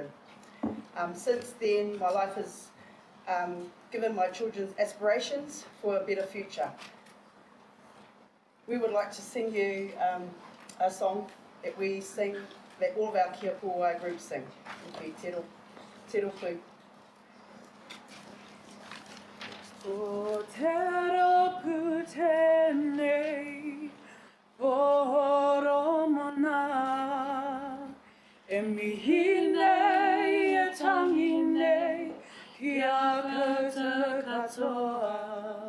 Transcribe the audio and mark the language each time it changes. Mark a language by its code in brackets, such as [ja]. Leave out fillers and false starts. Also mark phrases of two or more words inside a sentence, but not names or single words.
[en] Since then, my life has given my children aspirations for a better future. We would like to sing you a song that we sing, that all of our Kia Puawai groups sing. Thank you, Te Rōpū. [mi] O te rōpū tēnei, horo mona, e mihi nei, e tangi nei, ki a koutou katoa.